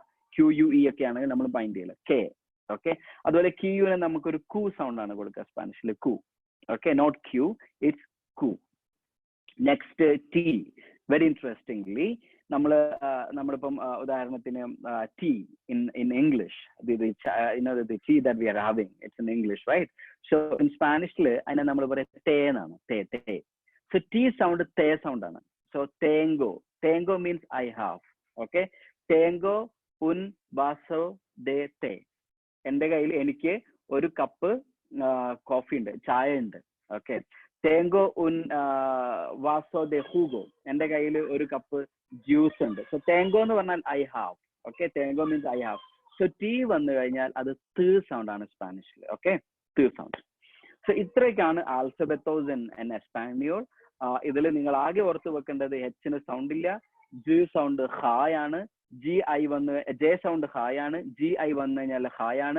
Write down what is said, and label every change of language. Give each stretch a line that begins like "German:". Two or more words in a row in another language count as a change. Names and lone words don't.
Malayalam: ക്യു യു ഇ ഒക്കെ ആണെങ്കിൽ നമ്മൾ മൈൻഡ് ചെയ്യില്ല, കെ. ഓക്കെ, അതുപോലെ ക്യു യുവിനെ നമുക്കൊരു കു സൗണ്ട് ആണ് കൊടുക്കുക സ്പാനിഷിൽ, കു.
English: Okay, not Q, it's ku. Next T. very interestingly
Malayalam: നമ്മളിപ്പം ഉദാഹരണത്തിന്
English: ടി in English, the tea that we are having, it's in English, right? So in Spanish
Malayalam: അതിനെ നമ്മൾ പറയുന്നത് തേ എന്നാണ്, തേ. So
English: T sound
Malayalam: തേ സൗണ്ട് ആണ്.
English: So tengo means I have.
Spanish: Okay, tengo un vaso de té.
Malayalam: എന്റെ കയ്യിൽ എനിക്ക് ഒരു
English: cup coffee
Malayalam: ഉണ്ട്, ചായ ഉണ്ട്. ഓക്കെ,
Spanish: tengo un vaso de jugo.
Malayalam: എന്റെ കയ്യിൽ ഒരു
English: cup juice
Malayalam: ഉണ്ട്. സോ tengo എന്ന് പറഞ്ഞാൽ
English: I have. ഓക്കെ, tengo means I have.
Malayalam: സോ ടി വന്നു കഴിഞ്ഞാൽ അത് ത് സൗണ്ട് ആണ് സ്പാനിഷിൽ. ഓക്കെ, ത് സൗണ്ട്. സോ ഇത്രയൊക്കെയാണ് ആൽഫബറ്റോസ് ഇൻ എസ്പാനിയോൾ. ഇതിൽ നിങ്ങൾ ആകെ ഓർത്ത് വെക്കേണ്ടത് എച്ചിന് സൗണ്ട് ഇല്ല, ജി സൗണ്ട് ഹായ് ആണ്, ജെ സൗണ്ട് ഹായ് ആണ്, ജി ഐ വന്നു കഴിഞ്ഞാൽ ഹായ് ആണ്.